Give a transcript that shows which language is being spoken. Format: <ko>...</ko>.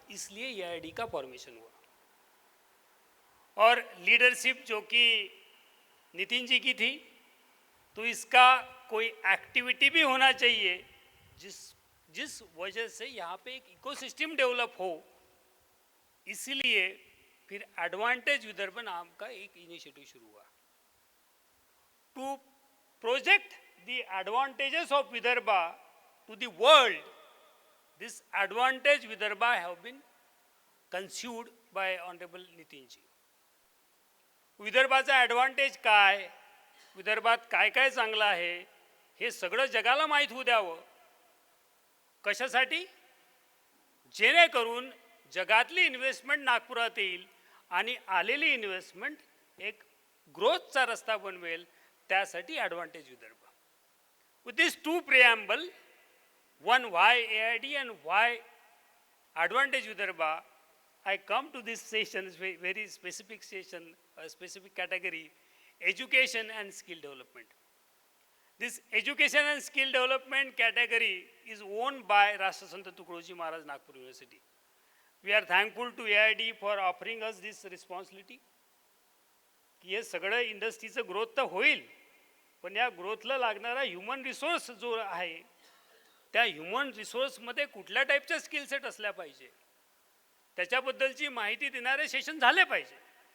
<hi>इसलिए AID का formation हुआ. और लीडरशिप जो कि नितिन जी की थी, तो इसका कोई एक्टिविटी भी होना चाहिए जिस वजह से यहाँ पे एक इकोसिस्टम डेवलप हो. इसलिए फिर एडवांटेज विदर्भ नाम का एक इनिशिएटिव शुरू हुआ.</hi> <en>To project the advantages of Vidarbha to the world, this advantage Vidarbha have been conceived by Honorable Nitin ji.</en> <mr>विदर्भाचा ॲडव्हान्टेज काय, विदर्भात काय काय चांगलं आहे हे सगळं जगाला माहीत होऊ द्यावं. कशासाठी? जेणेकरून जगातली इन्व्हेस्टमेंट नागपुरात येईल आणि आलेली इन्व्हेस्टमेंट एक ग्रोथचा रस्ता बनवेल. त्यासाठी advantage Vidarbha.</mr> <en>With this two preamble, one why AID and why advantage Vidarbha, I come to this session, very specific session, a specific category, education and skill development. This education and skill development category is owned by Rashtrasant Tukadoji Maharaj Nagpur University. We are thankful to AID for offering us this responsibility.</en> <mr>की हे सगळं इंडस्ट्रीचं growth तर होईल, पण या ग्रोथला लागणारा human resource जो आहे त्या ह्युमन रिसोर्समध्ये कुठल्या टाईपच्या स्किल सेट असल्या पाहिजे त्याच्याबद्दलची माहिती देणारे सेशन झाले पाहिजे.</mr>